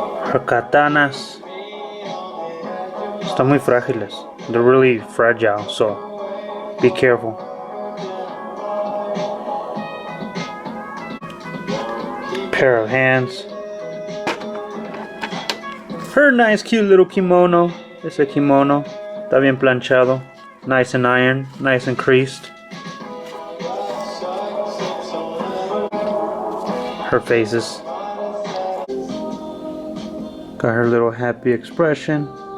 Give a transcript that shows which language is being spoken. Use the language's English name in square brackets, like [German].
[English] Her [Spanish] katanas están muy frágiles. [English] They're really fragile, so be careful. Pair of hands. Her nice cute little kimono. [Spanish] Ese kimono está bien planchado. [English] Nice and ironed, nice and creased. Her faces. Got her little happy expression.